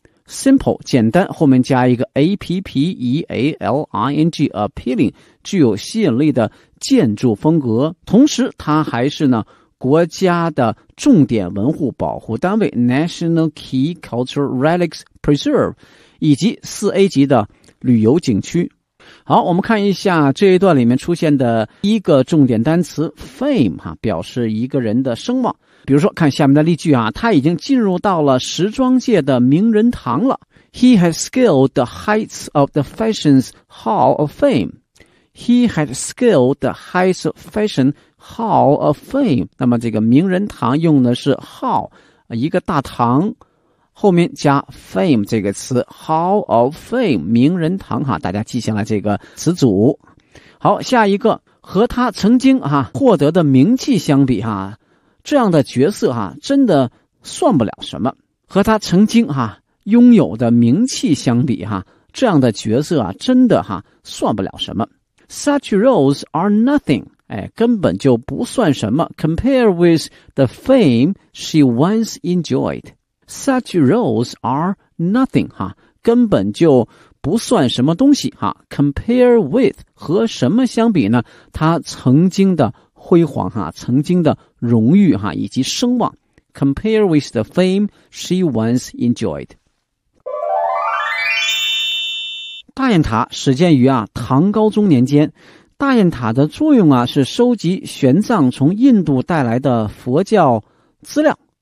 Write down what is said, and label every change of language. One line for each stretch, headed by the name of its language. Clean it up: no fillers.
Chinese: simple 简单后面加一个 appealing appealing 具有吸引力的建筑风格，同时它还是呢国家的重点文物保护单位 National Key Cultural Relics Preserve 以及 4A 级的旅游景区。好，我们看一下这一段里面出现的一个重点单词 fame 哈，表示一个人的声望。比如说看下面的例句啊，他已经进入到了时装界的名人堂了。
English: He has scaled the heights of the fashion's hall of fame. He has scaled the heights of fashion hall of fame.
Chinese: 那么这个名人堂用的是 hall, 一个大堂。后面加 fame 这个词 Hall of fame 名人堂哈，大家记下来这个词组。好，下一个，和他曾经哈获得的名气相比哈，这样的角色哈真的算不了什么。和他曾经哈拥有的名气相比哈，这样的角色啊真的哈算不了什么。
English: Such roles are nothing、
Chinese: 哎、根本就不算什么。
English: Compare with the fame she once enjoyedSuch roles are nothing, 哈，
Chinese: 根本就不算什么东西，
English: 哈。 Compare with,
Chinese: 和什么相比呢？他曾经的辉煌，哈，曾经的荣誉，哈，以及声望。
English: Compare with the fame she once enjoyed.
Chinese: 大雁塔始建于啊唐高宗年间。大雁塔的作用啊是收集玄奘从印度带来的佛教资料。